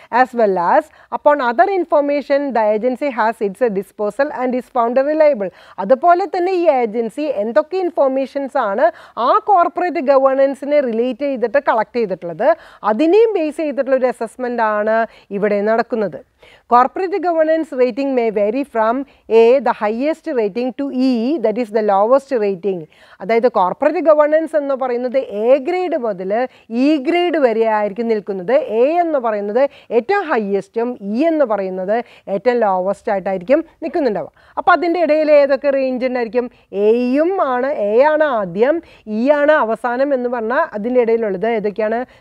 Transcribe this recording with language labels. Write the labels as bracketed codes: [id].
[en] As well as upon other information the agency has its disposal and is found reliable. [ml] അതുപോലെ തന്നെ ഈ agency എന്തൊക്കെ informations ആണ് ആ കോർപ്പറേറ്റ് ഗവേണൻസിനെ റിലേറ്റ് ചെയ്തിട്ട് കളക്ട് ചെയ്തിട്ടുള്ളത് അതിനെയും ബേസ് ചെയ്തിട്ടുള്ള ഒരു അസസ്മെൻ്റ് ആണ് ഇവിടെ നടക്കുന്നത്. [en] Corporate governance rating may vary from A, the highest rating, to E, that is the lowest rating. [ml] അതായത് കോർപ്പറേറ്റ് ഗവേണൻസ് എന്ന് പറയുന്നത് A ഗ്രേഡ് മുതൽ E ഗ്രേഡ് വരെ ആയിരിക്കും നിൽക്കുന്നത്. A എന്ന് പറയുന്നത് ഏറ്റവും ഹയസ്റ്റും E എന്ന് പറയുന്നത് ഏറ്റവും ലോവസ്റ്റ് ആയിട്ടായിരിക്കും നിൽക്കുന്നുണ്ടാവുക. അപ്പോൾ അതിൻ്റെ ഇടയിൽ ഏതൊക്കെ റേഞ്ച് ഉണ്ടായിരിക്കും? A ആണ് ആദ്യം, E ആണ് അവസാനം എന്ന് പറഞ്ഞാൽ അതിൻ്റെ ഇടയിലുള്ളത് ഏതൊക്കെയാണ്?